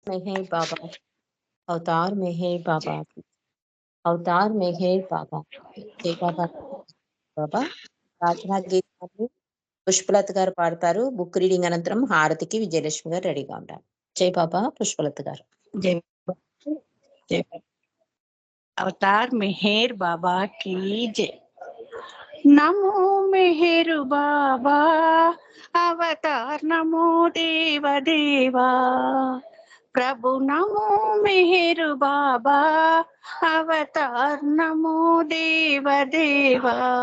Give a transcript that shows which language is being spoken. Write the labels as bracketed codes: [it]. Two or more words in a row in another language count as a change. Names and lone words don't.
[hi] मेहर बाबा, अवतार मेहर बाबा, अवतार मेहर बाबा, [te] జై బాబా. బాబా ప్రార్థనా గీతాన్ని పుష్పలత గారు పాడతారు. [en] book reading [te] అనంతరం హారతికి విజయలక్ష్మి గారు రెడీగా ఉంటారు. జై బాబా. పుష్పలత గారు. [hi] जय जय अवतार मेहर बाबा की जय। नमो मेहर बाबा अवतार, नमो देव देवा प्रभु, नमो मेहर बाबा अवतार, नमो देव देवा